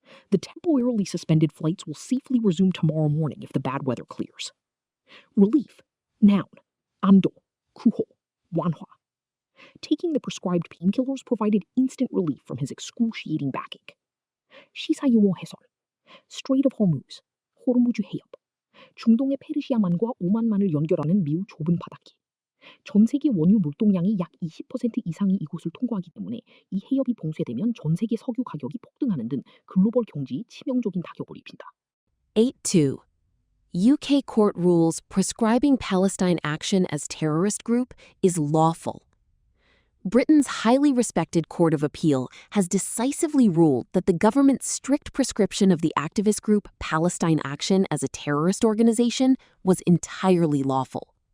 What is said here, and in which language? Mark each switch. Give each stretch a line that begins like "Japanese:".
English: The temporarily suspended flights will safely resume tomorrow morning if the bad weather clears. Relief. Noun.
Korean: 안도. 구호. 완화.
English: Taking the prescribed painkillers provided instant relief from his excruciating backache.
Korean: 시사용어 해설. Strait of Hormuz. 호르무즈 해협. 중동의 페르시아만과 오만만을 연결하는 매우 좁은 바닷길. 전 세계 원유 물동량이 약 20% 이상이 이곳을 통과하기 때문에 이 해협이 봉쇄되면 전 세계 석유 가격이 폭등하는 등 글로벌 경제에 치명적인 타격을 입힌다.
English: 8.2. UK court rules prescribing Palestine action as terrorist group is lawful. Britain's highly respected Court of Appeal has decisively ruled that the government's strict prescription of the activist group Palestine Action as a terrorist organization was entirely lawful.